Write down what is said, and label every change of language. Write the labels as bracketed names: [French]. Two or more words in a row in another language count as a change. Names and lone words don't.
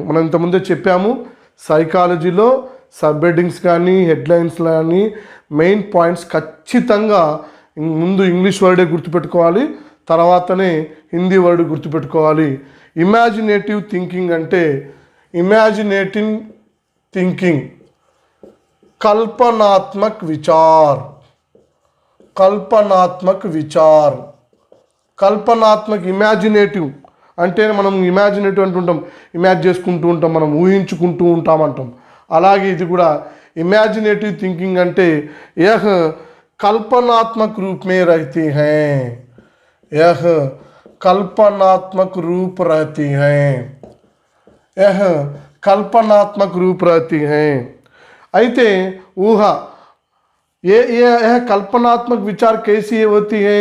[Telugu] మనం ఇంతకుముందే చెప్పాము, సైకాలజీలో [English] sub headings [Telugu] కానీ హెడ్లైన్స్ కానీ [English] main points [Telugu] ఖచ్చితంగా ముందు [English] English word [Telugu] గుర్తుపెట్టుకోవాలి, తర్వాతనే [English] Hindi word [Telugu] గుర్తుపెట్టుకోవాలి. [English] imaginative thinking అంటే imaginating thinking, [Hindi] कल्पनात्मक विचार. कल्पनात्मक विचार, कल्पनात्मक इमेजिनेटिव [Telugu] అంటే మనం ఇమాజినేటివ్ అంటుంటాం, ఇమాజిన్ చేసుకుంటూ ఉంటాం, మనం ఊహించుకుంటూ ఉంటాం అంటాం. అలాగే ఇది కూడా [English] imaginative thinking [Hindi] అంటే यह कल्पनात्मक रूप में रहती हैं, यह कल्पनात्मक रूप रहती हैं, यह कल्पनात्मक रूप रहती हैं. అయితే ऊह यह कल्पनात्मक विचार कैसी होती है?